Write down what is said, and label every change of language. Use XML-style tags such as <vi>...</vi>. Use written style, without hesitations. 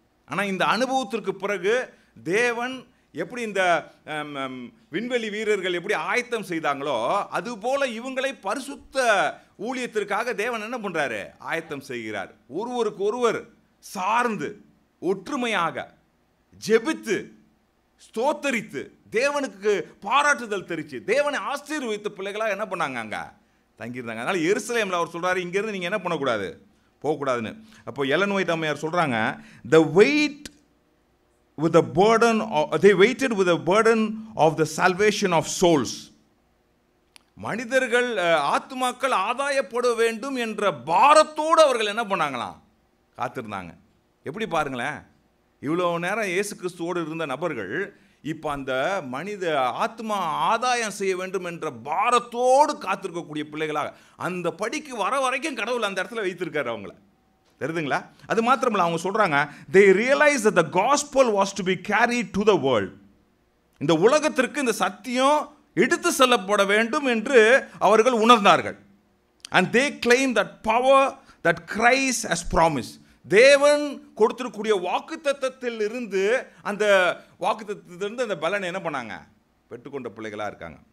<ta>ஆனால் இந்த அனுபவத்திற்கு பிறகு தேவன் எப்படி இந்த விண்வெளி வீரர்கள் எப்படி ஆயத்தம் செய்தாங்களோ, அதுபோல இவங்களை பரிசுத்த ஊழியத்திற்காக தேவன் என்ன பண்ணுறாரு, ஆயத்தம் செய்கிறார். ஒருவருக்கு ஒருவர் சார்ந்து ஒற்றுமையாக ஜெபித்து ஸ்தோத்தரித்து தேவனுக்கு பாராட்டுதல் தெரிச்சு தேவனை ஆசீர்வதித்த பிள்ளைகளாக என்ன பண்ணாங்க அங்கே தங்கியிருந்தாங்க. அதனால் எருசலேமில் அவர் சொல்கிறாரு, இங்கேருந்து நீங்கள் என்ன பண்ணக்கூடாது, போகக்கூடாதுன்னு.</ta> <en>அப்போ Ellen White அம்மையார் சொல்கிறாங்க, the weight with the burden they waited with the burden of the salvation of souls.</en> <ta>மனிதர்கள் ஆத்துமாக்கள் ஆதாயப்பட வேண்டும் என்ற பாரத்தோடு அவர்கள் என்ன பண்ணாங்களாம், காத்திருந்தாங்க. எப்படி பாருங்களேன், இவ்வளோ நேரம் இயேசு கிறிஸ்துவோடு இருந்த நபர்கள் இப்போ அந்த மனித ஆத்மா ஆதாயம் செய்ய வேண்டும் என்ற பாரத்தோடு காத்திருக்கக்கூடிய பிள்ளைகளாக அந்த படிக்கு வர வரைக்கும் கடவுள் அந்த இடத்துல வைத்திருக்காரு அவங்கள. தெரியுதுங்களா?</ta> <en>அது மாத்திரமில்ல, அவங்க சொல்கிறாங்க, they realized that the gospel was to be carried to the world.</en> <ta>இந்த உலகத்திற்கு இந்த சத்தியம் எடுத்து செல்லப்பட வேண்டும் என்று அவர்கள் உணர்ந்தார்கள்.</ta> <en>and they claimed that power that Christ has promised.</en> <ta>தேவன் கொடுத்திருக்கூடிய வாக்குத்தத்தத்தில் இருந்து அந்த வாக்குத்தத்தத்திலிருந்து அந்த பலனை என்ன பண்ணாங்க, பெற்றுக்கொண்ட பிள்ளைகளாக இருக்காங்க.</ta>